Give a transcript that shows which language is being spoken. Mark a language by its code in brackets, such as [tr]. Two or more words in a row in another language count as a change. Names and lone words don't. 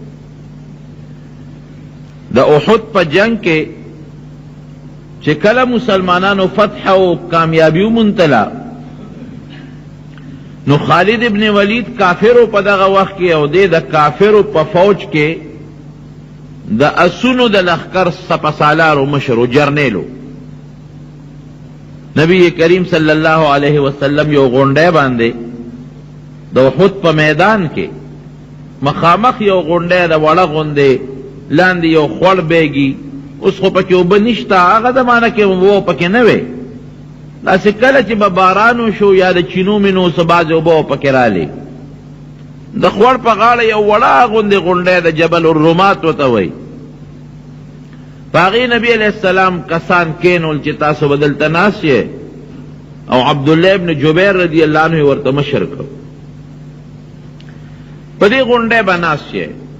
[ps] د احد په جنگ کې چې کله مسلمانانو فتح او کامیابی وموندله، نو خالد ابن ولید کافرو په دغه وخت کې او د کافرو په فوج کې د اسونو د لښکر سپسالارو مشرو جرنیلو. نبی کریم [ar] صلی اللہ علیہ وسلم [ps] یو غونډی باندې د احد په میدان کې مخامخ یو غونډی د وړه غوندې لاندې یو خوړ بیږي، اوس خو پکې اوبه نشته، هغه زمانه کې اوبه پکې نه وی، داسې کله چې به باران وشو یا د چینو منو څه بعضې اوبه پکې رالې، د خوړ په غاړه یو وړه غوندې غونډی د جبل الرومات ورته وی، په هغې نبي [ar] علیہ السلام [ps] کسان کینول چې تاسو به دلته ناست یې، او عبدالله ابن جبیر [ar] رضی اللہ عنہ [ps] ورته مشر کړ، په دې غونډی به ناست یې.